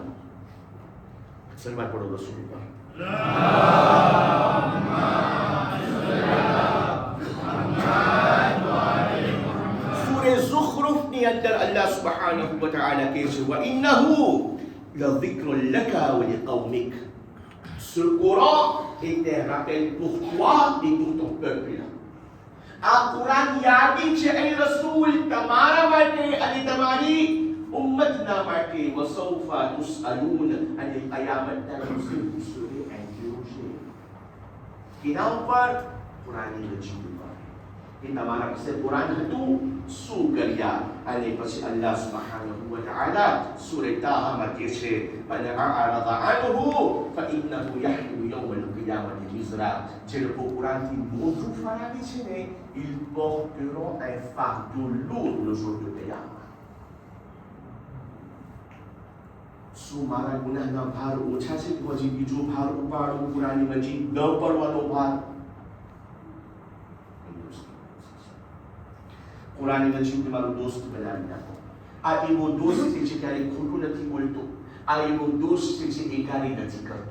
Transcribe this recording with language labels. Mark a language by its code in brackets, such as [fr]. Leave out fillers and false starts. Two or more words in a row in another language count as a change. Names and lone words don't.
[gu] સલવાત પડો રસૂલ પર. ઝુખરુફની અંદર [ar] الله سبحانه وتعالى [gu] કહે છે, [ar] وإنه لذكر لك ولقومك. [fr] Ce Coran est un rappel pour toi et pour ton peuple. [gu] આ કુરાન યાદી છે એ રસૂલ તમારા માટે અને તમારી ઉમ્મતના માટે. [ar] وسوف تسألون, [gu] અને કયામતના દિવસે પૂછશે interrogé. કેના ઉપર? કુરાન મજીદ ઉપર. કે તમારા પાસે કુરાન હતું, શું કર્યા? અને પછી [ar] الله سبحانه وتعالى [gu] સૂરે તાહામાં કહે છે, [ar] أن أعرض عنه فإنه يحمل يوم القيامة وزرا. [gu] જે લોકો કુરાનથી મોઢું ફરાવે છે ને, [fr] ils porteront un fardeau lourd le jour de qiyamah. [gu] શું મારા ગુનાહના ભાર ઓછા છે કે હજી બીજો ભાર ઉપાડું, કુરાન મજીદ ન પડવાનો ભાર? કુરાન મજીદ મારો દોસ્ત બનાવી નાખો. આ એવો દોસ્ત છે જે ક્યારેય ખોટું નથી બોલતો, આ એવો દોસ્ત છે જે એકારી નથી કરતો.